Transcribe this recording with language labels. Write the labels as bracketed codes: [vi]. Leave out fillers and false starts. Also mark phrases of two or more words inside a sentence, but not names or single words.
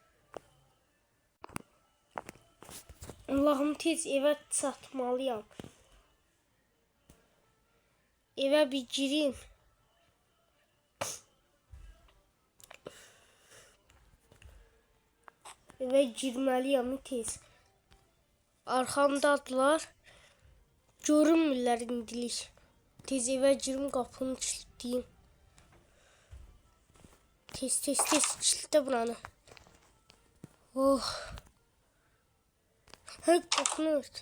[az] Allah'ım tez eve çatmalıyım. [tr] Eve bir gireyim. Eve girmeliyim tez. [az] Arkamdadılar. Görünmürlər indilik. Tez eve girim, qapını kilitleyeyim. Tez kilitle buranı. Oh. Hey, qapını ört.